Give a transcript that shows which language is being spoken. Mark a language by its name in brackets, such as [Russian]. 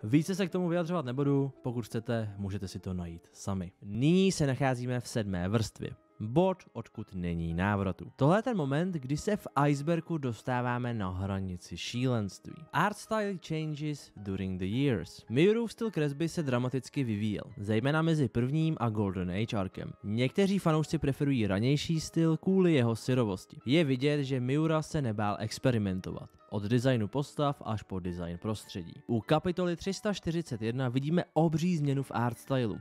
[Czech] Více se k tomu vyjadřovat nebudu, pokud chcete, můžete si to najít sami. Nyní se nacházíme v 7. vrstvě. Bod, odkud není návratu. Tohle je ten moment, kdy se v Icebergu dostáváme na hranici šílenství. [English] Art style changes during the years. [Czech] Miurův styl kresby se dramaticky vyvíjel, zejména mezi prvním a Golden Age arkem. Někteří fanoušci preferují ranější styl kvůli jeho syrovosti. Je vidět, že Miura se nebál experimentovat. Od designu postav až po design prostředí. U kapitoly 341 vidíme obří změnu v art stylu.